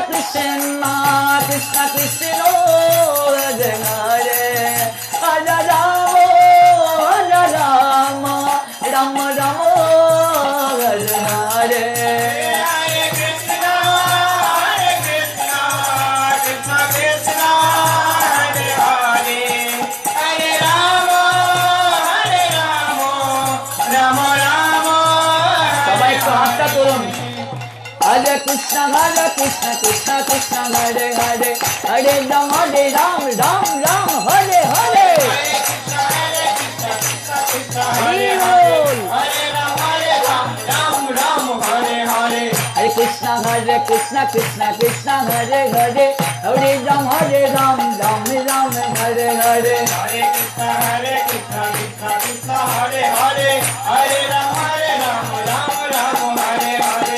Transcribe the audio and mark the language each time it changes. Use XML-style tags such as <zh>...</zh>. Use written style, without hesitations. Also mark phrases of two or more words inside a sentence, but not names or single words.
<sa>Krishna Krishna Krishna Hare Hare Hare Rama Hare Rama Rama Rama Hare Hare Hare Krishna, Krishna Krishna, Hare Hare, Hare Rama, Rama Rama,</sa> <bn>সবাই একটু হাতটা তুলুন</bn> <sa>হরে কৃষ্ণ কৃষ্ণ কৃষ্ণ হরে হরে হরে রাম রাম রাম হরে হরে</sa> <bn>হরি বল</bn> <sa>Hare Ram, Ram Hare Hare. হরে কৃষ্ণ কৃষ্ণ কৃষ্ণ হরে হরে হরে রাম রাম রাম হরে হরে Hare Krishna, Krishna Krishna, Hare Hare, Hare Ram, Ram Ram, Hare Hare.</sa>